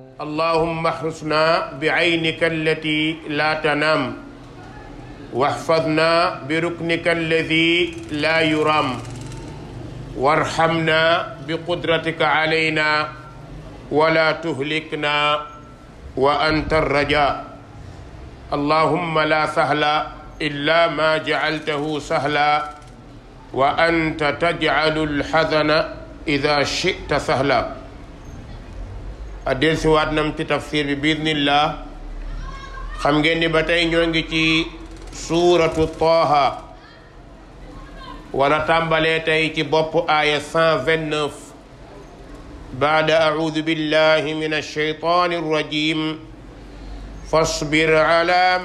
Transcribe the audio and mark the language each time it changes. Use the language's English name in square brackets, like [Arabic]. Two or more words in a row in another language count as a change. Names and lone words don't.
[Arabic] اللهم احرسنا بعينك التي لا تنام واحفظنا بركنك الذي لا يرام وارحمنا بقدرتك علينا ولا تهلكنا وأنت الرجاء. اللهم لا سهل إلا ما جعلته سهلا وأنت تجعل الحزن إذا شئت سهلا. [Wolof] addel si waat nam ci tafsir bi biidnillah. xam ngeen ni ba tey ñoo ngi ci suuratu Taaha wala tàmbalee tey ci bopp aaya [Arabic] 129 بعد أعوذ بالله من الشيطان الرجيم فاصبر على